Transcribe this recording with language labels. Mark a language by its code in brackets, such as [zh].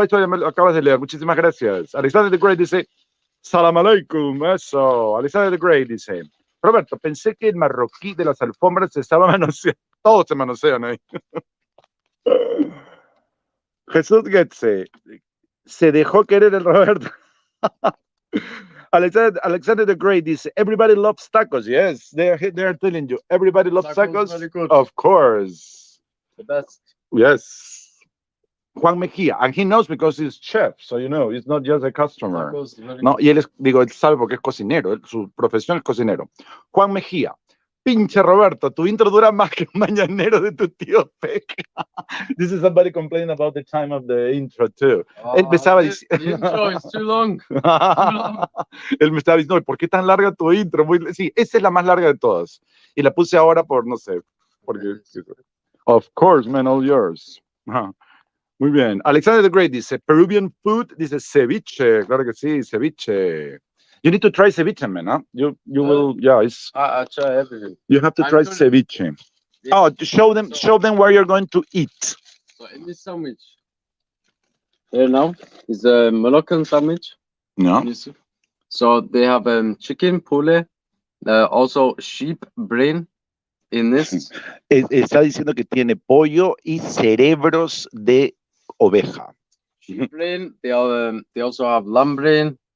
[es] Oh, esto ya me lo acabas de leer, muchísimas gracias. Alexander the Great dice, Salam aleikum, eso. Alexander the Great dice, Roberto, pensé que el marroquí de las alfombras se estaba manoseando, todos se manosean ahí. Jesús Getze, se dejó querer el Roberto. [en] Alexander the Great dice, everybody loves tacos. Yes, they are telling you, everybody loves tacos. Of course. The best. Yes. Juan Mejía, and he knows because he's chef, so you know, he's not just a customer. [es] No, y él sabe porque es cocinero, su profesión es cocinero. Juan Mejía, pinche Roberto, tu intro dura más que un mañanero de tu tío Peck. [en] This is somebody complaining about the time of the intro too. [es] Él me estaba diciendo... [en] The intro is too long. [es] Él me estaba diciendo, ¿por qué tan larga tu intro? Sí, esa es la más larga de todas. Y la puse ahora por, no sé, porque... [en] Of course, man, all yours. [es] Muy bien. Alexander the Great dice, [en] Peruvian food, [es] dice ceviche. Claro que sí, ceviche. [en] You need to try ceviche, man, huh? You will, yeah. I try everything. You have to try ceviche. Yeah. Oh, show them where you're going to eat. So in this sandwich, here now is a Moroccan sandwich. No. So they have chicken, pule, also sheep brain in this. [es] Está diciendo que tiene pollo y cerebros de oveja. [en] Sheep brain. They also have lamb brain.